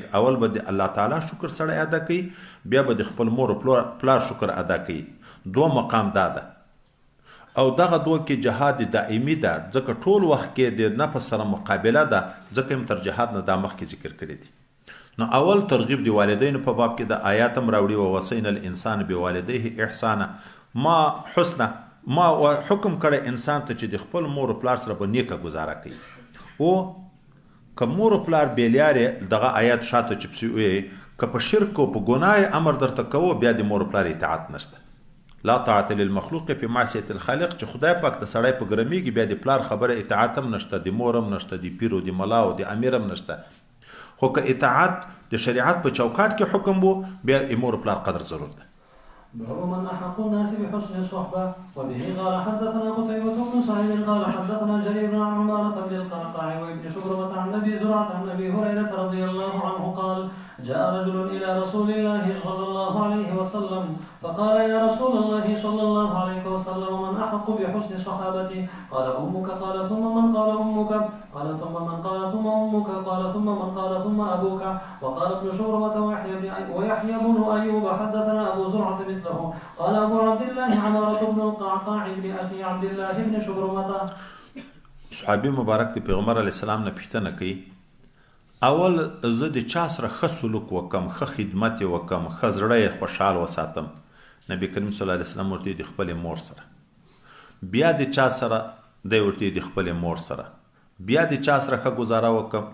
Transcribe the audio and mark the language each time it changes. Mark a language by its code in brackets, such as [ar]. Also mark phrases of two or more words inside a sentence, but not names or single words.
[ps] اول به د الله تعالی شکر سره ادا کوي بیا به د خپل مور او پلار شکر ادا کوي. دو مقام دا ده او دغه دوه کې جهاد دائمی ده ځکه ټول وخت کې د نفس سره مقابله ده ځکه هم تر جهاد نه دا مخکې ذکر کړی دی. نو اول ترغیب دی والدین په باب کې د آیات هم راوړي [ar] و وصینا الانسان بوالديه احسانا [ps] ما حسنا ما حکم کړی انسان ته چې د خپل مور او پلار سره به نیکه گزاره کوي. او که مور او پلار بیلیارې دغه آیات شاته چې پسې وایي که په شرک او په ګناه امر درته کوو بیا د مور او پلار اطاعت نشته. [ar] لا طاعت للمخلوق [ps] په [ar] معصیت الخالق [ps] چې خدای پاک ته سړی په ګرمیږي بیا د پلار خبره اطاعت هم نشته د مور هم نشته د پیر او د ملا او د امیر هم نشته. خو که اطاعت د شریعت په چوکاټ کې حکم وو بیا مور او پلار قدر ضرور ده. [ar] باب من احق الناس بحسن الصحبه. وبه قال حدثنا قتيبة بن سعيد قال حدثنا جرير عن عمارة بن القعقاع وابن شبرمة عن ابي زرعة عن ابي هريرة رضي الله عنه قال جاء رجل الى رسول الله صلى الله عليه وسلم فقال يا رسول الله صلى الله عليه وسلم من أحق بحسن صحابتي؟ قال أمك. قال ثم من؟ قال أمك. قال ثم من؟ قال ثم أمك. قال ثم من؟ قال ثم أبوك. وقال ابن شبرمة ويحيى بن أيوب حدثنا أبو زرعة مثله. قال أبو عبد الله عمارة بن القعقاع بن أخي عبد الله بن شبرمة. [ps] صحابي مبارک د پیغمبر [ar] علیه السلام [ps] نه پوښتنه کوي، اول زه د چا سره ښه سلوک وکم، ښه خدمت یې وکم، ښه زړه یې خوشحال وساتم؟ نبی کریم [ar] صلی الله علیه وسلم [ps] ورته د خپلې مور سره. بیا د چا سره؟ دی ورته د خپلې مور سره. بیا د چا سره ښه ګزاره وکم؟